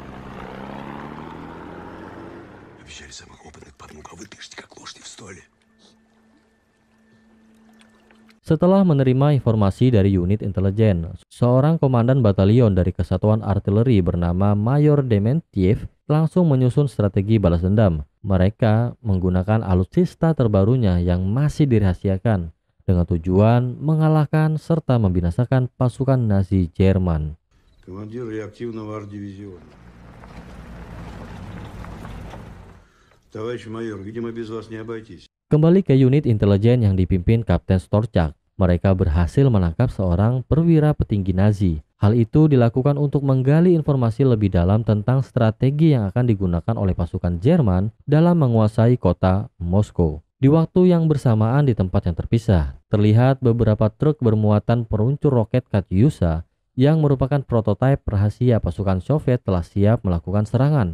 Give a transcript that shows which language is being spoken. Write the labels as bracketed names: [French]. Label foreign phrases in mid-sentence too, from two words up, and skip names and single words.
[Indonesian] Setelah menerima informasi dari unit intelijen, seorang komandan batalion dari Kesatuan Artileri bernama Mayor Dementiev langsung menyusun strategi balas dendam. Mereka menggunakan alutsista terbarunya yang masih dirahasiakan dengan tujuan mengalahkan serta membinasakan pasukan Nazi Jerman. [Russian] Командир реактивного арт-дивизиона. Товарищ майор, видимо, без вас не обойтись. [Indonesian] Kembali ke unit intelijen yang dipimpin Kapten Storchak, mereka berhasil menangkap seorang perwira petinggi Nazi. Hal itu dilakukan untuk menggali informasi lebih dalam tentang strategi yang akan digunakan oleh pasukan Jerman dalam menguasai kota Moskow. Di waktu yang bersamaan di tempat yang terpisah, terlihat beberapa truk bermuatan peluncur roket Katyusha yang merupakan prototipe rahasia pasukan Soviet telah siap melakukan serangan.